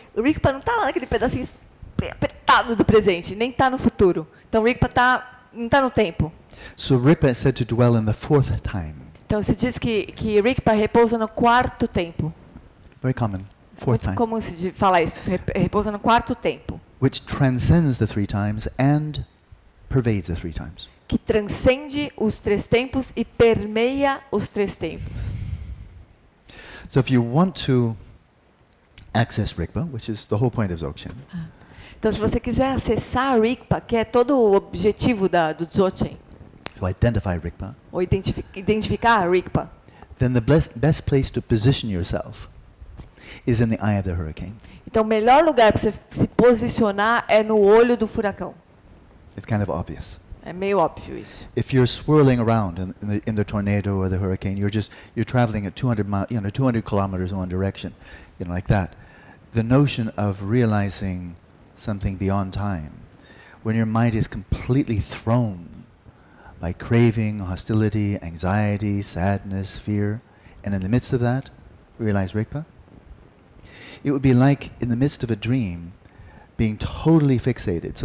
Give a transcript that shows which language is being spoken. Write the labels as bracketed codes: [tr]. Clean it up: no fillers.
[pt] O rigpa não está lá naquele pedacinho apertado do presente, nem está no futuro. Então o rigpa não está no tempo. [en] So Rigpa is said to dwell in the fourth time. [pt] Então se diz que rigpa repousa no quarto tempo. [en] Very common. Fourth time. [pt] comum se falar isso, repousa no quarto tempo. [en] Which transcends the three times and pervades the three times. [pt] Que transcende os três tempos e permeia os três tempos. [en] So if you want to access Rigpa, which is the whole point of Dzogchen, [pt] Então se você quiser acessar a rigpa, que é todo o objetivo do Dzogchen, [en] to identify Rigpa, [pt] ou identificar a rigpa, [en] then the best place to position yourself is in the eye of the hurricane. [pt] então o melhor lugar para você se posicionar é no olho do furacão. [en] It's kind of obvious. [pt] É meio óbvio isso. [en] If you're swirling around in the tornado or the hurricane, you're traveling at 200 kilometers in one direction, like that. The notion of realizing something beyond time, when your mind is completely thrown by craving, hostility, anxiety, sadness, fear, and in the midst of that, realize Rigpa, it would be like in the midst of a dream, being totally fixated.